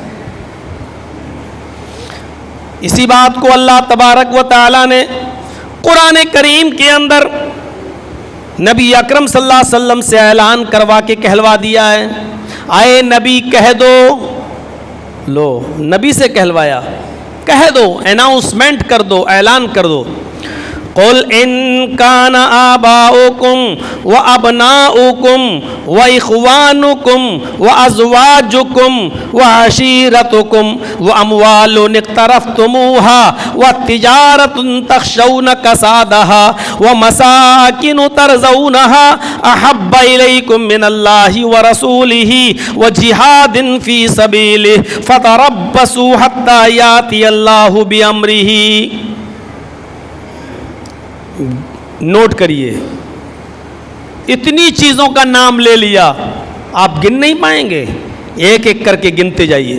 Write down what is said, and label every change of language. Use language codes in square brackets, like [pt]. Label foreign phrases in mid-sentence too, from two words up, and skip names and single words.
[ur] اسی بات کو [ar] اللہ تبارک و تعالی [ur] نے قرآن کریم کے اندر نبی اکرم [ar] صلی اللہ علیہ وسلم [ur] سے اعلان کروا کے کہلوا دیا ہے. آئے نبی کہہ دو، لو نبی سے کہلوایا، کہہ دو، اناؤنسمنٹ کر دو، اعلان کر دو. [ar] قل ان کان آباؤکم و ابناؤکم و اخوانکم و ازواجکم و عشیرتکم و اموال اقترفتموها و تجارت تخشون کسادها و مساکن ترضونها احب الیکم من اللہ و رسولہ و جہاد فی سبیلہ فتربصوا حتی یاتی اللہ بامرہ. [ur] نوٹ کریے، اتنی چیزوں کا نام لے لیا، آپ گن نہیں پائیں گے، ایک ایک کر کے گنتے جائیے.